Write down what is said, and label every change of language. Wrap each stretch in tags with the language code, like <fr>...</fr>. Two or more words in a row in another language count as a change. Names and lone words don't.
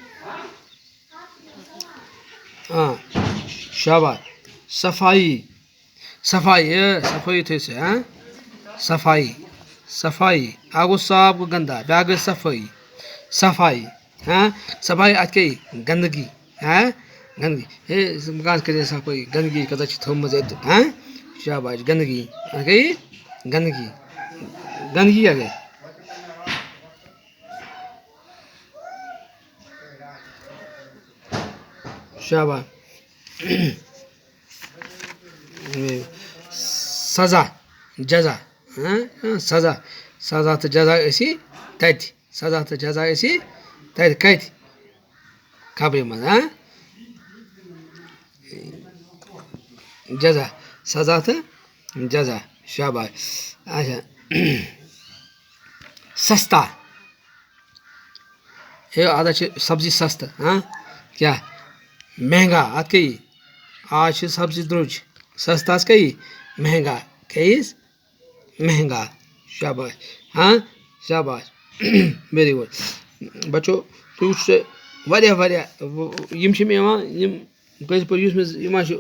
<ks>شاباش صفایی تھٲیِو سا صفایی اکھ گوٚو صاف گوٚو گندا بیٛاکھ گٔے صفایی صفایی اتھ کیٛاہ یی گنٛدگی ہے کانٛہہ کٔرِو صفٲیی گنٛدگی کۭژاہ چھِ تھٲومٕژ ییٚتہِ شاباش گنٛدگی اتھ کیٛاہ یی گنٛدگی کیٛاہ گٔے شاباش سزا جزا سزا سزا تو جزا اسی تت سزا تو جزا اسی تت کت خبرِ منٛز</ks> <ur>جزا سزا تو جزا شاباش اچھا سستا ہے آز چھِ سبزی</ur> <ks>سستہٕ کیٛاہ مہنگا اتھ کیٛاہ یی آز چھِ سبزی درٛوٚج سستس کیٛاہ یی مہنگا کیٛاہ ییٖس مہنگا شاباش شاباش</ks> <en>very good</en> <ks>بچو تُہۍ وٕچھو واریاہ واریاہ یِم چھِ مےٚ یِوان یِم کٲشِر پٲٹھۍ یُس مےٚ یِوان چھُ</ks>